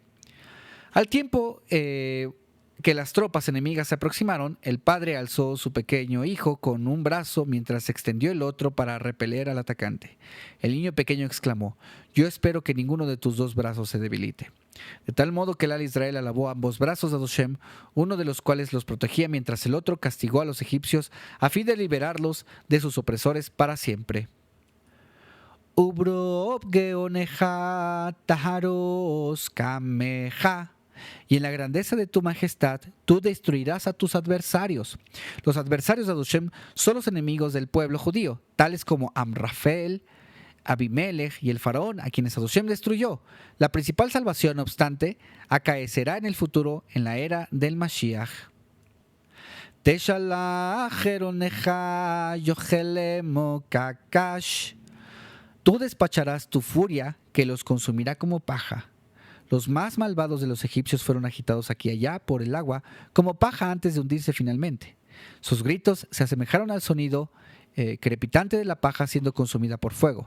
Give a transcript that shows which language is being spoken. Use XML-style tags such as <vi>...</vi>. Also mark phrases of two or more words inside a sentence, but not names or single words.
<es>Al tiempo que las tropas enemigas se aproximaron, el padre alzó su pequeño hijo con un brazo mientras extendió el otro para repeler al atacante. El niño pequeño exclamó: «Yo espero que ninguno de tus dos brazos se debilite». De tal modo que el al Israel alabó ambos brazos de Adoshem, uno de los cuales los protegía mientras el otro castigó a los egipcios a fin de liberarlos de sus opresores para siempre.</es> <he>וברב גאונך תהרס קמיך.</he> <es>Y en la grandeza de tu majestad, tú destruirás a tus adversarios. Los adversarios de Adoshem son los enemigos del pueblo judío, tales como Amrafel, Abimelech y el faraón, a quienes Adoshem destruyó. La principal salvación, no obstante, acaecerá en el futuro, en la era del Mashiach.</es> <he>תשלח חרנך יאכלמו כקש.</he> <es>Tú despacharás tu furia, que los consumirá como paja. Los más malvados de los egipcios fueron agitados aquí y allá por el agua como paja antes de hundirse finalmente. Sus gritos se asemejaron al sonido crepitante de la paja siendo consumida por fuego.</es>